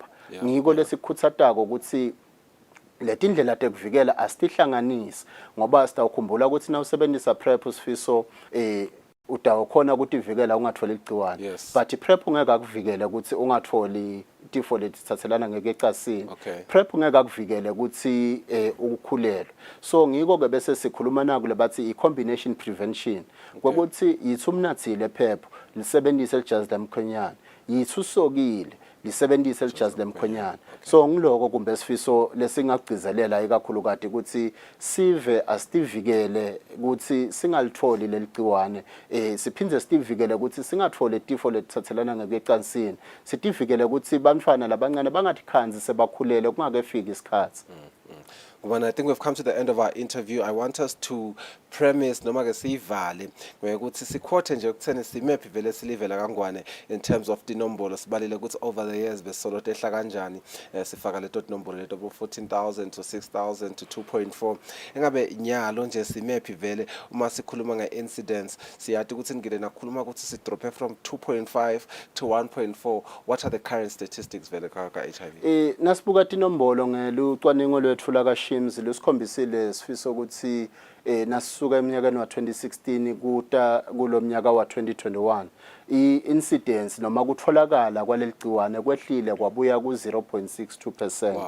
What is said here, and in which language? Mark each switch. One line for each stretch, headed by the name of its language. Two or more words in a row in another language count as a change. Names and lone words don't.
Swati: Ngiko lesikhuthatako ukuthi letindlela tekuvikela asitihlanganisi ngoba sitawukhumbula ukuthi na usebenzisa PrEP Sifiso utawukhona ukutivikela ungatholi igciwane but PrEP ungeke akuvikele ukuthi ungatholi tifo letithathelana ngekecasini. PrEP ungeke akuvikele ukuthi ukukhulelwe. So ngiko ke bese sikhuluma naku lebathi i-
English: combination prevention
Swati: kwekuthi yithi umnathile PrEP lisebenzise lijazi lemkhwenyana, yithi usokile lisebenzise lijazi lemkhwenyana. So ngiloko kumbe Sifiso lesingagcizelela ikakhulukati ukuthi sive asitivikele ukuthi singalitholi leligciwane siphindze sitivikele ukuthi singatholi tifo letithathelana ngecansini, sitivikele ukuthi bantfwana labancane bangathikhanzi sebakhulele kungakefiki isikhathi.
English: When I think we've come to the end of our interview, I want us to premise
Swati: noma ke sivale ngokuthi sikhothe nje ukuthene simephi vele silivela kangwane
English: in terms of
Swati: tinombolo sibalile ukuthi
English: over the years
Swati: besolo tehla kanjani sifaka leto tinombolo leto 14,000 to 6,000 to 2.4 engabe nyalo nje simephi vele uma sikhuluma nge-incidence siyathi ukuthi ngile nakhuluma ukuthi si
English: drop from 2.5 to 1.4. What are the current statistics vele ka HIV?
Swati: Nasibuka tinombolo ngelucwaningo lwethu la Shims lusikhombisile Sifiso ukuthi nasisuka eminyakeni wa 2016 kuta kulomnyaka wa 2021 i-incidence noma kutholakala kwaleligciwane kwehlile kwabuya ku 0.62%.